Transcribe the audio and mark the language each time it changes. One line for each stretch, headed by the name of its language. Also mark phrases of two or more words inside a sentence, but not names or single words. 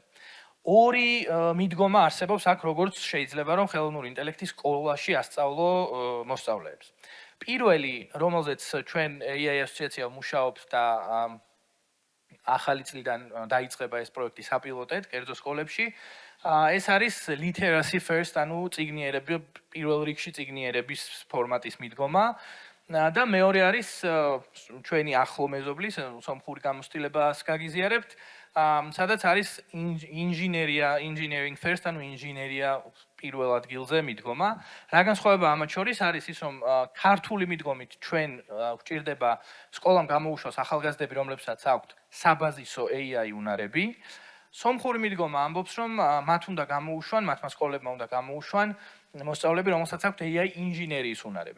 Georgian: ორი მიდგომა არსებობს აქ, როგორც შეიძლება რომ ხელოვნური ინტელექტი სკოლაში ასწავლო მოსწავლეებს. პირველი, რომელზეც ჩვენ AI ასოციაცია მუშაობს და ახალი წლიდან დაიწყება ეს პროექტი საპილოტედ კერძო სკოლებში. ეს არის
English: literacy first,
Georgian: ანუ წიგნიერები, პირველ რიგში წიგნიერების ფორმატის მიდგომა. და მეორე არის ჩვენი ახლო მეზობლის სომხური გამოცდილებას გაგიზიარებთ, სადაც არის
English: engineering first,
Georgian: ანუ ინჟინერია პირველ ადგილზე მიდგომა. რა განსხვავება ამათ შორის არის ის, რომ ქართული მიდგომით ჩვენ გვჭირდება სკოლამ გამოუშვას ახალგაზრდები, რომლებსაც აქვთ საბაზისო AI უნარები. სომხური მიდგომა ამბობს, რომ მათ უნდა გამოუშვან, მათმა სკოლებმა უნდა გამოუშვან მოსწავლეები, რომელსაც აქვთ AI ინჟინერიის უნარები.